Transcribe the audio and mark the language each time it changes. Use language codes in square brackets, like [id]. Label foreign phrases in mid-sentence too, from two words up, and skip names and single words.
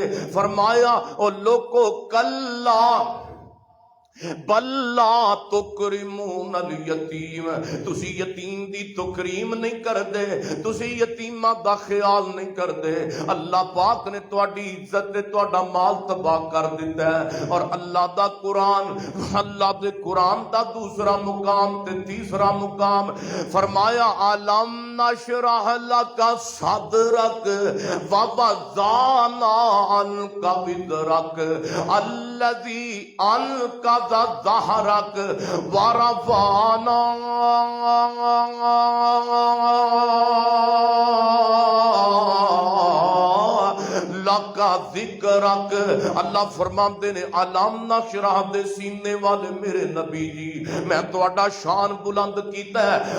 [pa] فرمایا او لوگو [ar] کلا بل لا تکرمون الیتیم، [pa] تسی یتیم دی تکریم نہیں کر دے، تسی یتیمہ دا خیال نہیں کر دے۔ اللہ پاک نے تواڈی عزت تے تواڈا مال تباہ کر دیتا ہے۔ اور اللہ دا قرآن، اللہ دے قرآن دا دوسرا مقام تے تیسرا مقام فرمایا [ar] علم نشرح لک صدرک ووضعنا عنک وزرک الذی انقض ظہرک ورفعنا لکا ذکرک۔ [pa] اللہ فرماندے نے [ar] علم نشرح [pa] دے سینے والے میرے نبی جی میں تواڈا شان بلند کیتا ہے۔